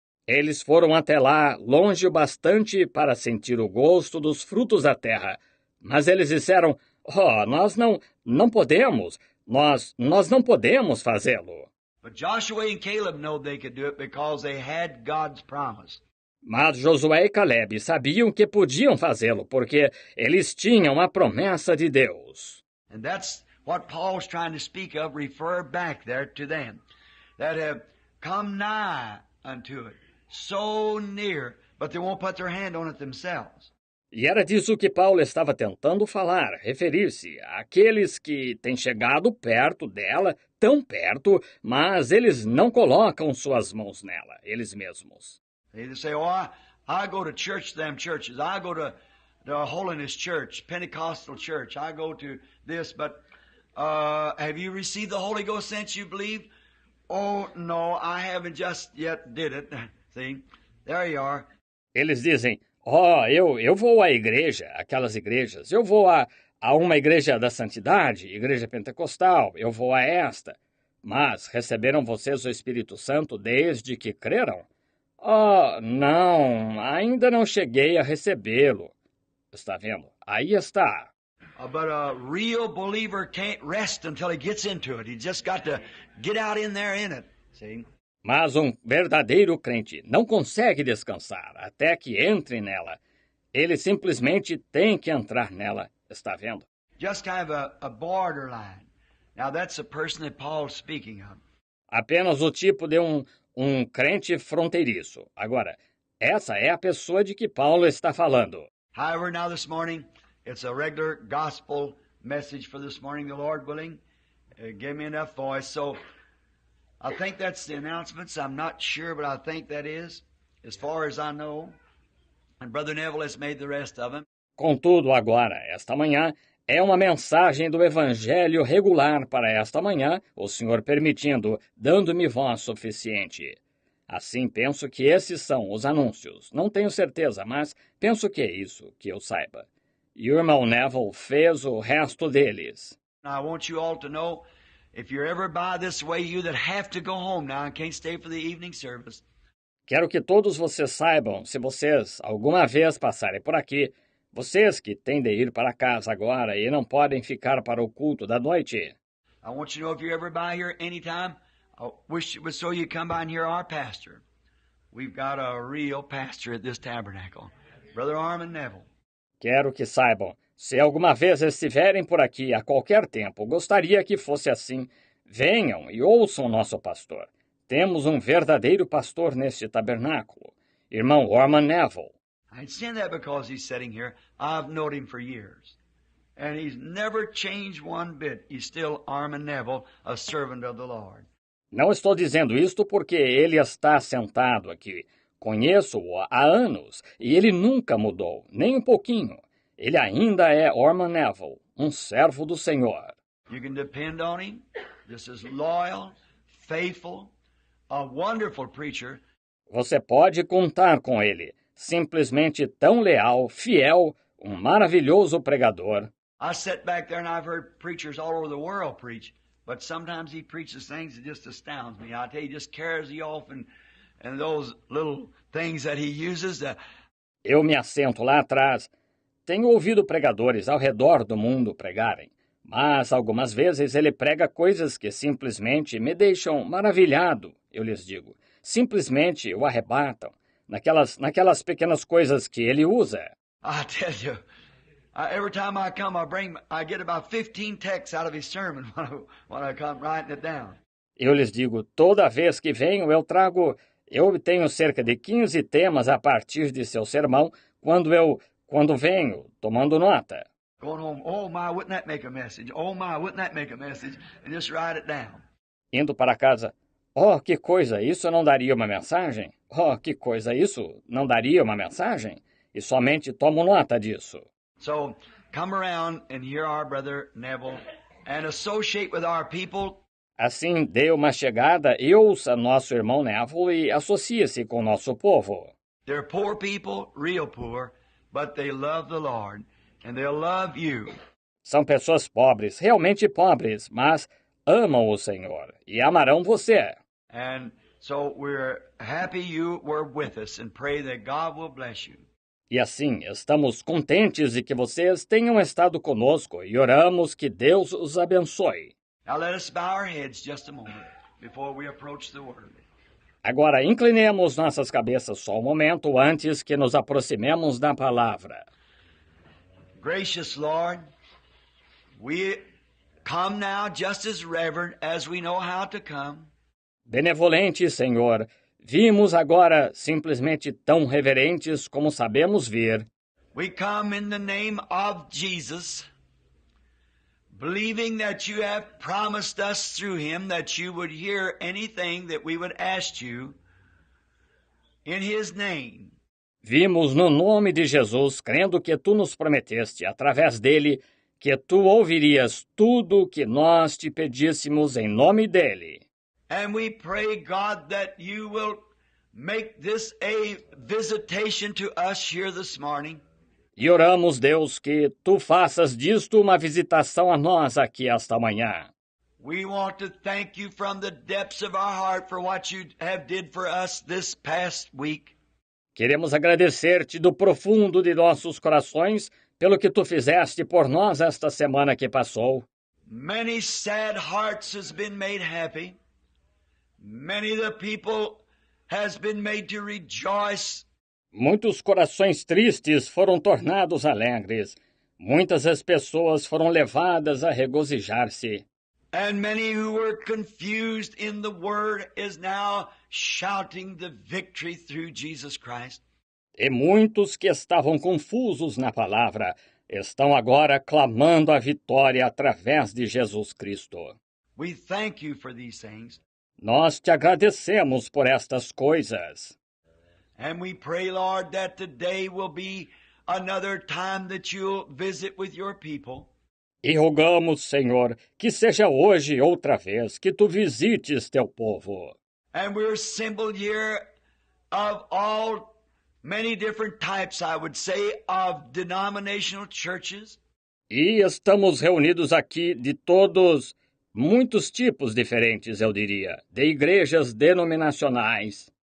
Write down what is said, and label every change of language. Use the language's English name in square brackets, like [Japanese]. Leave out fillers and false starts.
[Portuguese] Eles foram até lá, longe o bastante para sentir o gosto dos frutos da terra. Mas eles disseram, nós não podemos, nós não podemos fazê-lo. [English] But Joshua and Caleb know they could do it because they had God's promise. [Portuguese] Mas Josué e Caleb sabiam que podiam fazê-lo, porque eles tinham a promessa de Deus. [English] And that's what Paul's trying to speak of, refer back there to them, that have come nigh unto it, so near, but they won't put their hand on it themselves. [Portuguese] E era disso que Paulo estava tentando falar, referir-se àqueles que têm chegado perto dela, tão perto, mas eles não colocam suas mãos nela, eles mesmos. [English] They just say, I go to church, them churches. I go to the Holiness Church, Pentecostal Church. I go to this, but have you received the Holy Ghost since you believed? Oh, no, I haven't just yet did it. See, there you are. [Portuguese] Eles dizem, eu vou à igreja, aquelas igrejas. Eu vou a uma igreja da santidade, igreja pentecostal. Eu vou a esta. Mas receberam vocês o Espírito Santo desde que creram? Não, ainda não cheguei a recebê-lo. Está vendo? Aí está. [English] But a real believer can't rest until he gets into it. He just got to get out in there in it. See? [Portuguese] Mas um verdadeiro crente não consegue descansar até que entre nela. Ele simplesmente tem que entrar nela. Está vendo? [English] Just kind of a borderline. Now that's the person that Paul's speaking of. [Portuguese] Apenas o tipo de um crente fronteiriço. Agora, essa é a pessoa de que Paulo está falando. [English] However, now this morning, it's a regular gospel message for this morning, the Lord willing. Give me enough voice. So I think that's the announcements. I'm not sure, but I think that is, as far as I know. And Brother Neville has made the rest of them. [Portuguese] Contudo, agora, esta manhã, é uma mensagem do Evangelho regular para esta manhã, o Senhor permitindo, dando-me voz suficiente. Assim, penso que esses são os anúncios. Não tenho certeza, mas penso que é isso, que eu saiba. E o irmão Neville fez o resto deles. [English] I want you all to know, if you're ever by this way, you that have to go home now and can't stay for the evening service. [Portuguese] Quero que todos vocês saibam, se vocês alguma vez passarem por aqui, vocês que têm de ir para casa agora e não podem ficar para o culto da noite. [English] I want you to know if you're ever by here anytime, I wish it was so you come by and hear our pastor. We've got a real pastor at this tabernacle, Brother Armin Neville. [Portuguese] Quero que saibam, Se alguma vez estiverem por aqui a qualquer tempo, gostaria que fosse assim. Venham e ouçam nosso pastor. Temos um verdadeiro pastor neste tabernáculo, irmão Orman Neville. [English] I say that because he's sitting here. I've known him for years. And he's never changed one bit. He's still Orman Neville, a servant of the Lord. [Portuguese] Não estou dizendo isto porque ele está sentado aqui. Conheço-o há anos e ele nunca mudou, nem um pouquinho. Ele ainda é Orman Neville, um servo do Senhor. [English] You can depend on him. This is loyal, faithful, a wonderful preacher. [Portuguese] Você pode contar com ele. Simplesmente tão leal, fiel, um maravilhoso pregador. [English] I sit back there and I've heard preachers all over the world preach, but sometimes he preaches things that just astounds me. I tell you, he just carries you off and those little things that he uses. [Portuguese] Eu me assento lá atrás. Tenho ouvido pregadores ao redor do mundo pregarem, mas algumas vezes ele prega coisas que simplesmente me deixam maravilhado, eu lhes digo. Simplesmente o arrebatam, naquelas pequenas coisas que ele usa. [English] I tell you, every time I come, I get about 15 texts out of his sermon when I come writing it down. [Portuguese] Eu lhes digo, toda vez que venho eu obtenho cerca de 15 temas a partir de seu sermão quando venho, tomando nota. [English] Going home, oh my, wouldn't that make a message? Oh my, wouldn't that make a message? And just write it down. [Portuguese] Indo para casa, oh, que coisa, isso não daria uma mensagem? Oh, que coisa, isso não daria uma mensagem? E somente tomo nota disso. [English] So, come around and hear our brother Neville and associate with our people. [Portuguese] Assim, dê uma chegada e ouça nosso irmão Neville e associe-se com nosso povo. [English] They're poor people, real poor, but they love the Lord, and they'll love you. [Portuguese] São pessoas pobres, realmente pobres, mas amam o Senhor e amarão você. [English] And so we're happy you were with us and pray that God will bless you. [Portuguese] E assim, estamos contentes de que vocês tenham estado conosco e oramos que Deus os abençoe. [English] Now let us bow our heads just a moment before we approach the Word. [Portuguese] Agora, inclinemos nossas cabeças só um momento antes que nos aproximemos da palavra. [English] Gracious Lord, we come now just as reverent as we know how to come. [Portuguese] Benevolente Senhor, vimos agora simplesmente tão reverentes como sabemos vir. [English] We come in the name of Jesus, believing that you have promised us through him that you would hear anything that we would ask you in his name. [Portuguese] Vimos no nome de Jesus, crendo que tu nos prometeste, através dele, que tu ouvirias tudo o que nós te pedíssemos em nome dele. [English] And we pray, God, that you will make this a visitation to us here this morning. [Portuguese] E oramos, Deus, que tu faças disto uma visitação a nós aqui esta manhã. [English] We want to thank you from the depths of our heart for what you have did for us this past week. [Portuguese] Queremos agradecer-te do profundo de nossos corações pelo que tu fizeste por nós esta semana que passou. [English] Many sad hearts has been made happy. Many of the people has been made to rejoice. [Portuguese] Muitos corações tristes foram tornados alegres. Muitas as pessoas foram levadas a regozijar-se. [English] And many who were confused in the word is now shouting the victory through Jesus Christ. [Portuguese] E muitos que estavam confusos na palavra estão agora clamando a vitória através de Jesus Cristo. [English] We thank you for these things. [Portuguese] Nós te agradecemos por estas coisas. [English] And we pray, Lord, that today will be another time that you'll visit with your people. [Portuguese] E rogamos, Senhor, que seja hoje outra vez que tu visites teu povo. [English] And we're assembled here of all many different types, I would say, of denominational churches. [Portuguese] E estamos reunidos aqui de muitos tipos diferentes, eu diria, de igrejas denominacionais.